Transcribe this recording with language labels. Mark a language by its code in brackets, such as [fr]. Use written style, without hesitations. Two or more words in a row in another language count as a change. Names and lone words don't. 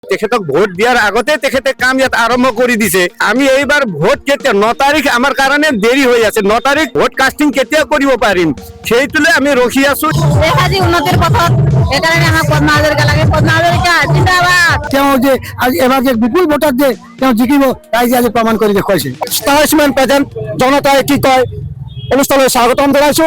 [as] তেখেতক ভোট দিয়ার আগতে তেখেতে কাম ইয়াত আরম্ভ করে দিছে। আমি এইবার ভোট কেতিয়া 9 তারিখ আমার কারণে দেরি হয়ে আছে। 9 তারিখ [en] vote casting [as] কেতিয়া কৰিব পাৰিম সেইটোলে আমি ৰখি আছো। দেশাজি উন্নতিৰ পথত সেইকাৰণে আমাক পদ্মা হাজৰিকা লাগে। পদ্মা হাজৰিকা জিন্দাবাদ। তেওঁ যে আজি এবাৰ যে বিপুল ভোটত যে তেওঁ জিকিব ৰাইজে আজি প্ৰমাণ কৰি দেখুৱাইছে। ষ্টাৰ্ছমেন প্ৰেজেণ্ট জনতাই কি কয় অনুষ্ঠানলৈ স্বাগতম জনাইছো।